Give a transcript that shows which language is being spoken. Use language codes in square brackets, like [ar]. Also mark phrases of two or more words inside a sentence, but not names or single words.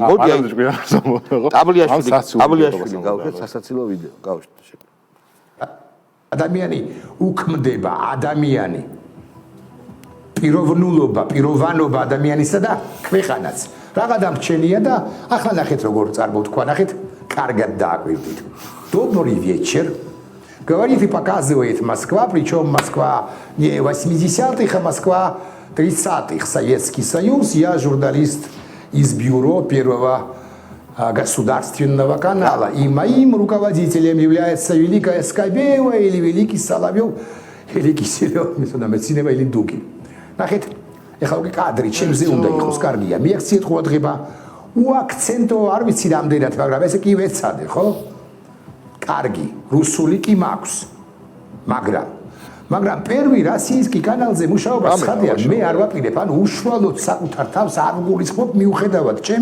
[ka] ტაბლიაშვილი გავხეთ სასაცილო ვიდეო, გავშვით. ადამიანი უქმდება ადამიანი პიროვნულობა ადამიანისა და ქვეყანაც. რაღა დამრჩენია და ახლა ნახეთ როგორ წარმოვთქვა, нахეთ კარგად დააკვირდით. [ru] Добрый вечер. Говорит и показывает Москва, причем Москва не 80-х, а Москва 30-х, Советский Союз. Я журналист из бюро Первого государственного канала. И моим руководителем является Великая Скобеева или Великий Соловьев, или Киселев, или Дугин. [ka] Нахет, ეხლა უკვე კადრი ჩემზე უნდა იყოს კარგია. მიაქციეთ ყურადღება. უაქცენტო არ ვიცი რამდენად, მაგრამ ესე კი ვეცადე, ხო? კარგი, რუსული კი მაქვს. მაგრამ მაგრამ პირველი რასიისკი კანალზე მუშაობა ცხადია, მე არ ვაპირებ, ანუ უშუალოდ საკუთარ თავს არ გულისხმობ მიუხედავად ჩემი